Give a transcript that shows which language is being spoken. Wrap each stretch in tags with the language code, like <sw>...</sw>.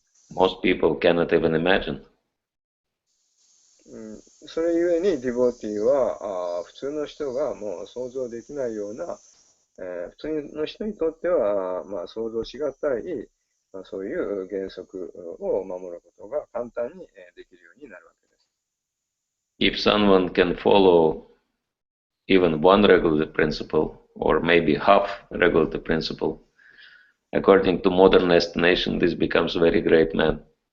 <en>Most people cannot even imagine.</en> <ja>それゆえにディボーティーは普通の人がもう想像できないような、普通の人にとっては、想像しがたい、そういう原則を守ることが簡単にできるようになるわけです。</ja> <en>If someone can follow even one regulative principle, or maybe half regulative principle, according to modern estimation, this becomes a very great man.</en>